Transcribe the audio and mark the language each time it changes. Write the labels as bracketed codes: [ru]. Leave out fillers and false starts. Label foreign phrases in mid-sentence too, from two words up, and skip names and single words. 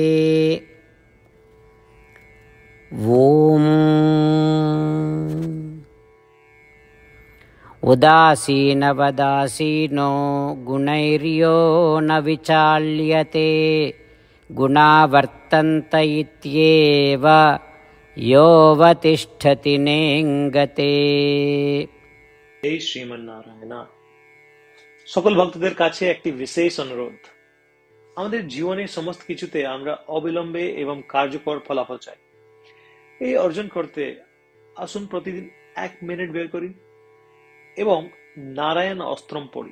[sa] ॐ उदासीनवदासीनो गुणैर्यो न विचाल्यते गुणावर्तन्त इत्येव योऽवतिष्ठति नेङ्गते। जय श्रीमन नारायण। [bn] সকল ভক্তদের কাছে একটি বিশেষ অনুরোধ। আমাদের জীবনে সমস্ত কিছুতে আমরা অবিলম্বে এবং কার্যকর ফলাফল চাই। এই অর্জন করতে আসুন প্রতিদিন 1 মিনিট বের করি এবং নারায়ণ অস্ত্রম পড়ি।